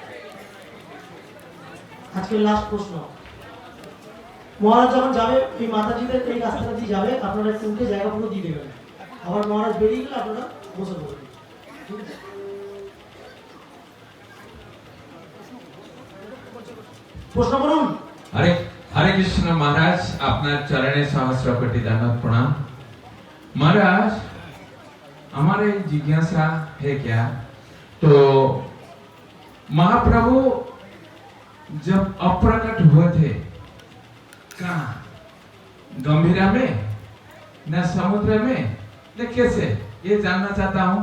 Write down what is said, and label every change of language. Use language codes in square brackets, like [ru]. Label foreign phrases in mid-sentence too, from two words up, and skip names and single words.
[bn] আজকে লাস্ট প্রশ্ন। মহারাজ যখন যাবে, এই মাতাজিদের এই রাস্তাটা দিয়ে যাবে, আপনারা একটু উঠে জায়গা পুরো দিয়ে দেবেন। আবার মহারাজ বেরিয়ে গেলে আপনারা বসে পড়বেন। ঠিক আছে? প্রশ্ন করুন। [hi] हरे हरे कृष्ण महाराज, अपना चरणे सहस्र कोटि दंडवत प्रणाम। महाराज, हमारे जिज्ञासा है क्या, तो महाप्रभु जब अप्रकट हुए थे कहाँ, गंभीरा में, न समुद्र में, न कैसे, ये जानना चाहता हूँ।